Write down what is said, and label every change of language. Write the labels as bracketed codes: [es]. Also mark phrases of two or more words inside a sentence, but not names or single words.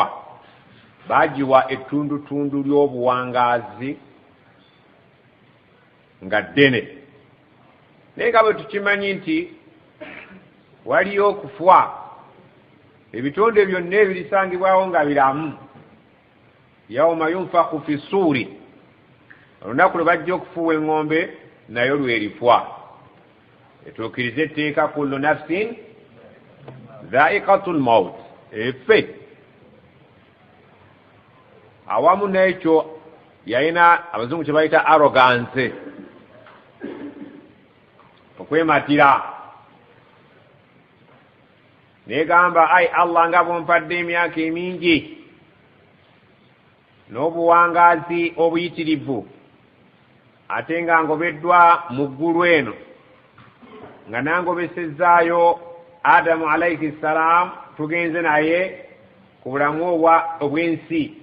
[lg] Baagiwa ettundutundu ly'obuwangaazi nga ddene, naye nga bwe tukimanyi nti waliyo okufa, ebitonde byonna ebirisangibwawo nga biramu. [ar] يوم ينفخ في الصور, [lg] olunaku lwe bajja okufuuwa eŋŋombe nayo lwerifwa. Etuukirize etteeka [ar] كل نفس ذائقة الموت, [lg] efe. Awamu n'ekyo yalina abazungu kye bayita arrogance, okwematira, negamba ai Allah nga bwompadde emyaka emingi n'obuwangaazi obuyitirivu, ate nga ngobeddwa mu ggulu eno, nga nangobesezaayo Adamu [ar] عليه السلام, [lg] tugenze naye ku bulamu obw'ensi.